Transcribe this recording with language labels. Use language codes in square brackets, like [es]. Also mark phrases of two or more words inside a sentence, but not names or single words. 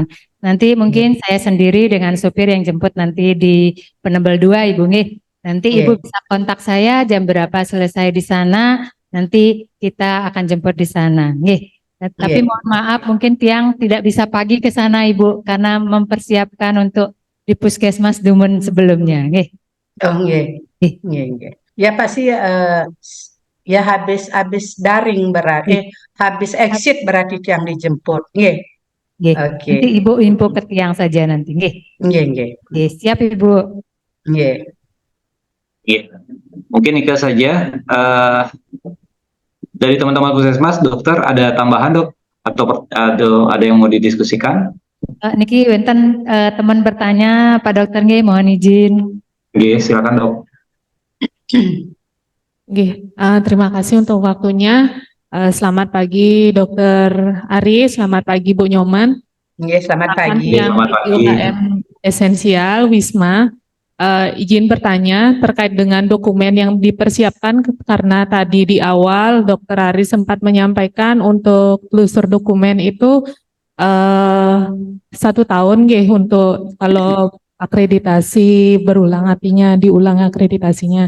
[id] Nanti mungkin saya sendiri dengan supir yang jemput nanti di Penebel 2, Ibu nggih. Nanti Ibu Ye. bisa kontak saya jam berapa selesai di sana, nanti kita akan jemput di sana, nggih. Tapi Ye. mohon maaf mungkin tiang tidak bisa pagi ke sana Ibu karena mempersiapkan untuk di Puskesmas Dumun sebelumnya, nggih. Oh, nggih. Nggih. Nggih. Ya pasti ya habis daring berarti habis exit berarti yang dijemput. Nggih. Nggih. Oke. Nanti Ibu info ke tiang saja nanti, nggih. Nggih, nggih. Nggih, siap Ibu. Nggih. Iya, mungkin itu saja. Dari teman-teman Puskesmas, dokter ada tambahan dok? Atau ada yang mau didiskusikan? [ban] Niki wenten [id] teman bertanya, Pak Dokter nggih, mohon izin. Oke, silakan dok. Nggih, terima kasih untuk waktunya. Selamat pagi Dokter Ari, selamat pagi Bu Nyoman. Nggih, selamat pagi. Yang Selamat di pagi. UKM Esensial Wisma, izin bertanya terkait dengan dokumen yang dipersiapkan karena tadi di awal Dokter Ari sempat menyampaikan untuk telusur dokumen itu 1 tahun nggih untuk kalau akreditasi berulang artinya diulang akreditasinya.